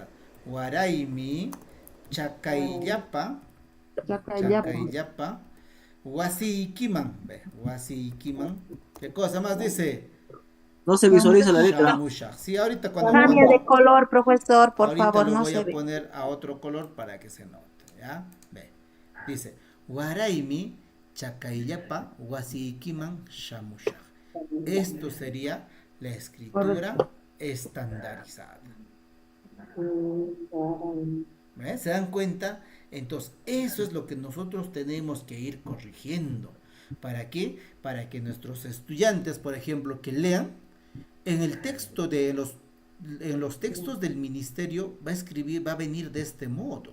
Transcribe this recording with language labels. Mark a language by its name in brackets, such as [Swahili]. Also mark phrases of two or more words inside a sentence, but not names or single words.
[Quechua] Waraimi, Chakaillapa, Wasikiman. [Spanish] ¿Qué cosa más dice? No se visualiza la letra. Shamushak. Sí, ahorita cuando Cambia de color, profesor, por ahorita favor, lo no voy se a ve. poner a otro color para que se note, ¿ya? Ve. Dice, [Quechua] Waraimi chakaillapa wasiikiman shamushak. [Spanish] Esto sería la escritura estandarizada. ¿Ve? ¿Se dan cuenta? Entonces, eso es lo que nosotros tenemos que ir corrigiendo. ¿Para qué? Para que nuestros estudiantes, por ejemplo, que lean en el texto de en los textos del ministerio va a venir de este modo.